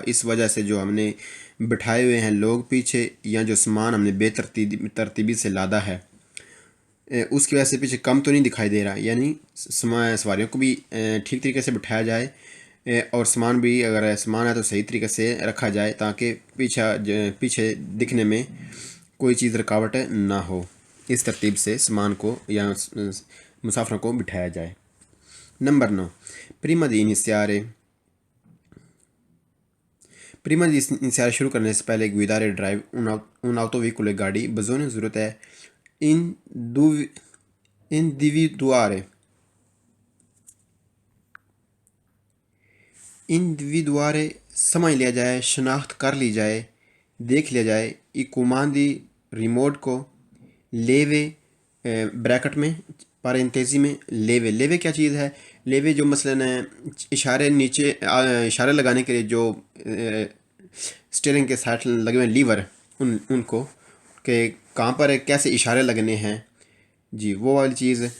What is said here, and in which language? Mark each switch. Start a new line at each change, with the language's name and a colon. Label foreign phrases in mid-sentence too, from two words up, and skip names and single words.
Urdu: اس وجہ سے جو ہم نے بٹھائے ہوئے ہیں لوگ پیچھے یا جو سامان ہم نے بے ترتیبی سے لادا ہے اس کی وجہ سے پیچھے کم تو نہیں دکھائی دے رہا، یعنی سواریوں کو بھی ٹھیک طریقے سے بٹھایا جائے اور سامان بھی اگر سامان ہے تو صحیح طریقے سے رکھا جائے تاکہ پیچھے دکھنے میں کوئی چیز رکاوٹ نہ ہو، اس ترتیب سے سامان کو یا مسافروں کو بٹھایا جائے۔ نمبر 9،
Italian: prima di iniziare
Urdu: شروع کرنے سے پہلے
Italian: guidare drive un autoveiculo گاڑی bisogna
Urdu: ضرورت ہے individuare سمجھ لیا جائے، شناخت کر لی جائے، دیکھ لیا جائے
Italian: i comandi
Urdu: ریموٹ کو لیوے بریکٹ میں پارنتیزی میں لیوے کیا چیز ہے، لیوے جو مثلاً اشارے لگانے کے لیے جو اسٹیئرنگ کے ساتھ لگے ہوئے لیور ان کو کہ کہاں پر کیسے اشارے لگنے ہیں، جی وہ والی چیز ہے۔